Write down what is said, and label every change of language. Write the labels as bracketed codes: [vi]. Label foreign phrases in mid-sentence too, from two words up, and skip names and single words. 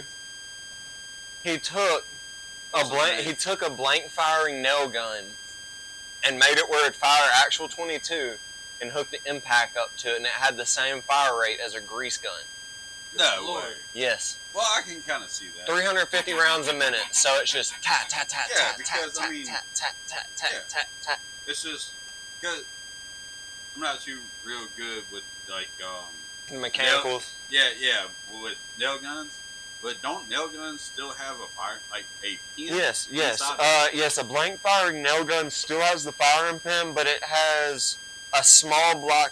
[en] He took a blank firing nail gun and made it where it'd fire actual 22 and hooked the impact up to it, and it had the same fire rate as a grease gun. No way. Yes. Well, I can kind of see that. 350 rounds a minute, so it's just tat tat tat Yeah, tat because, tat I mean, tat tat tat tat yeah. tat tat. It's just because I'm not too real good with like Mechanicals. Yeah, with nail guns. But don't nail guns still have a fire a pin? Yes. inside? Yes. A blank firing nail gun still has the firing pin, but it has a small block.